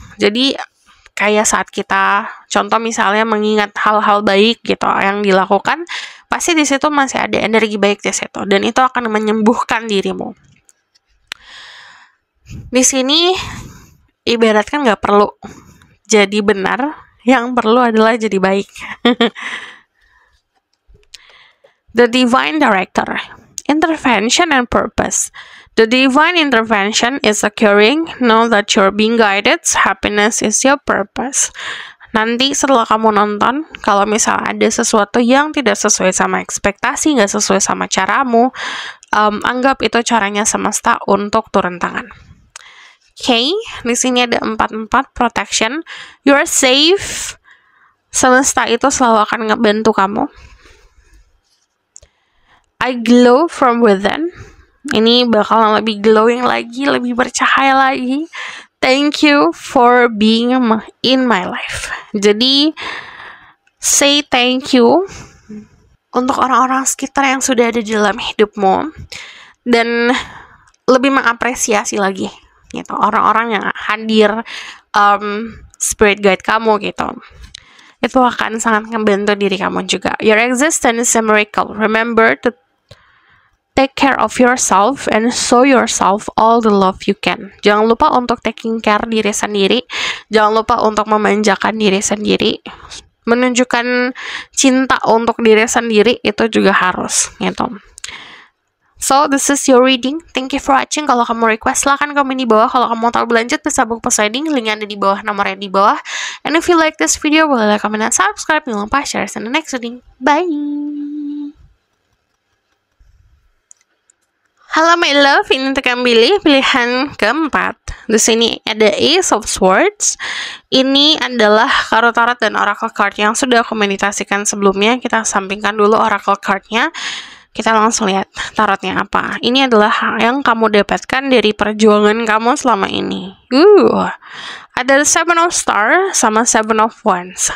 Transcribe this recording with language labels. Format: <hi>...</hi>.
<id>Jadi kayak saat kita contoh misalnya mengingat hal-hal baik gitu yang dilakukan, pasti di situ masih ada energi baik di situ dan itu akan menyembuhkan dirimu. Di sini ibaratkan nggak perlu jadi benar, yang perlu adalah jadi baik.</id> <en>The divine director, intervention and purpose. The divine intervention is occurring. Know that you're being guided. Happiness is your purpose.</en> <id>Nanti setelah kamu nonton, kalau misalnya ada sesuatu yang tidak sesuai sama ekspektasi, nggak sesuai sama caramu, anggap itu caranya semesta untuk turun tangan. Okay, di sini ada 4 protection.</id> <en>You're safe.</en> <id>Semesta itu selalu akan ngebantu kamu.</id> <en>I glow from within.</en> <id>Ini bakalan lebih glowing lagi, lebih bercahaya lagi.</id> <en>Thank you for being in my life.</en> <id>Jadi,</id> <en>say thank you</en> <id>untuk orang-orang sekitar yang sudah ada di dalam hidupmu, dan lebih mengapresiasi lagi gitu orang-orang yang hadir, spirit guide kamu gitu. Itu akan sangat membantu diri kamu juga.</id> <en>Your existence is a miracle. Remember to take care of yourself and show yourself all the love you can.</en> <id>Jangan lupa untuk taking care diri sendiri. Jangan lupa untuk memanjakan diri sendiri. Menunjukkan cinta untuk diri sendiri itu juga harus gitu.</id> <en>So, this is your reading. Thank you for watching.</en> <id>Kalau kamu request, silahkan komen di bawah. Kalau kamu mau tahu berlanjut, bisa book reading. Link ada di bawah, nomornya di bawah.</id> <en>And if you like this video, boleh like, comment, dan subscribe.</en> <id>Jangan lupa</id> <en>share in the next reading. Bye!</en> <id>Halo</id> <en>my love,</en> <id>ini untuk kamu pilih pilihan keempat. Di sini ada Ace of Swords. Ini adalah kartu tarot dan oracle card yang sudah aku meditasikan sebelumnya. Kita sampingkan dulu oracle cardnya. Kita langsung lihat tarotnya apa. Ini adalah yang kamu dapatkan dari perjuangan kamu selama ini. Ada 7 of Star sama 7 of Wands.</id>